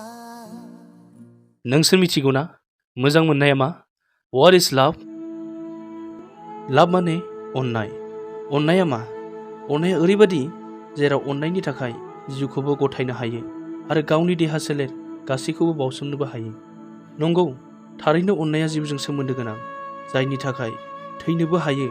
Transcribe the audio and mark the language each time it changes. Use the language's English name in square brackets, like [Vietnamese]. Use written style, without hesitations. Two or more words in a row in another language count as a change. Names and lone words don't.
[Bodo] नोंसोर मिथिगौ ना मोजां मोननाया मा? [English] What is love? [Bodo] लाभ माने अननाय। अननाया मा? अननाया ओरैबादि जेराव अननायनि थाखाय जिउखौबो गथायनो हायो आरो गावनि देहा सोलेर गासैखौबो बावसोमनोबो हायो। नंगौ, थारैनो अननाया जिउजों सोमोन्दो गोनां, जायनि थाखाय थैनोबो हायो।